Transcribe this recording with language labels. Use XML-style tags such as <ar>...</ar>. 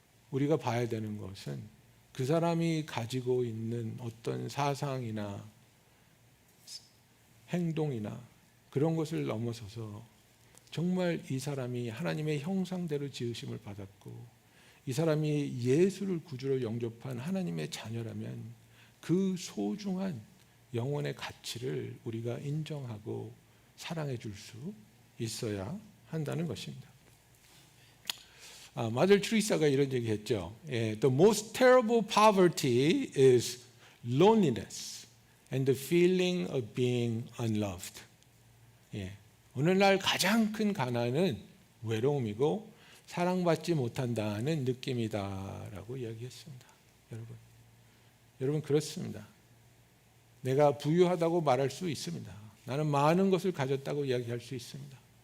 <ko>우리가 봐야 되는 것은 그 사람이 가지고 있는 어떤 사상이나 행동이나 그런 것을 넘어서서 정말 이 사람이 하나님의 형상대로 지으심을 받았고 이 사람이 예수를 구주로 영접한 하나님의 자녀라면 그 소중한 영혼의 가치를 우리가 인정하고 사랑해 줄 수 있어야 한다는 것입니다. 마들 트리사가 이런 얘기했죠.</ko> <en>The most terrible poverty is loneliness and the feeling of being unloved.</en> <ko>오늘날 가장 큰 가난은 외로움이고 사랑받지 못한다는 느낌이다라고 이야기했습니다. 여러분 그렇습니다. 내가 부유하다고 말할 수 있습니다. 나는 많은 것을 가졌다고 이야기할 수 있습니다.</ko>